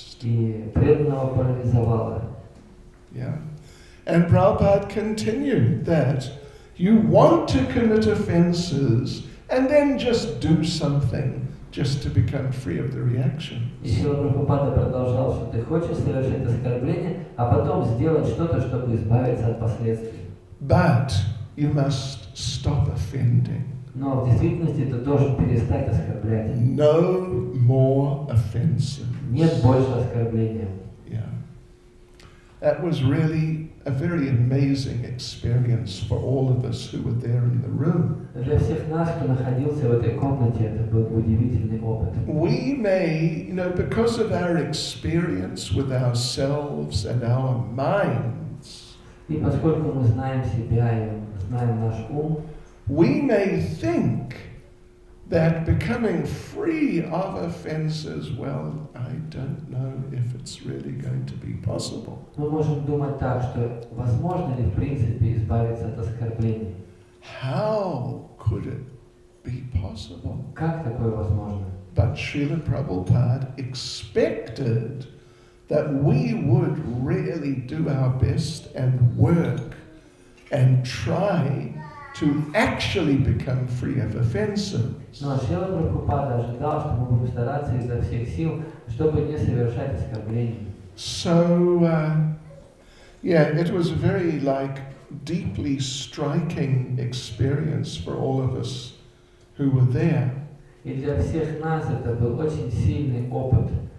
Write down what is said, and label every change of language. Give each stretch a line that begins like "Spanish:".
Russian: И преданного парализовало.
English: Yeah. And Prabhupada continued that you want to commit offenses and then just do something just to become free of the reaction.
Russian: И Шрила Прабхупада продолжал, что ты хочешь совершать оскорбление, а потом сделать что-то, чтобы избавиться от последствий.
English: But you must stop offending.
Russian: Но в действительности ты должен перестать оскорблять.
English: No more offenses.
Russian: Нет больше оскорбления.
English: Yeah. That was really a very amazing experience for all of us who were there in the room.
Russian: Для всех нас, кто находился в этой комнате, это был удивительный опыт.
English: We may, because of our experience with ourselves and our minds,
Russian: И поскольку мы знаем себя и знаем наш ум,
English: we may think that becoming free of offenses, well, I don't know if it's really going to be possible.
Russian: мы можем думать так, что возможно ли в принципе избавиться от оскорблений?
English: How could it be possible?
Russian: Как такое возможно?
English: But Srila Prabhupada expected that we would really do our best and work and try to actually become free of offenses.
Russian: Но Шрила Прабхупада ожидал, что мы будем стараться изо всех сил, чтобы не совершать оскорблений.
English: So, it was a very deeply striking experience for all of us who were there.
Russian: И для всех нас это был очень сильный опыт.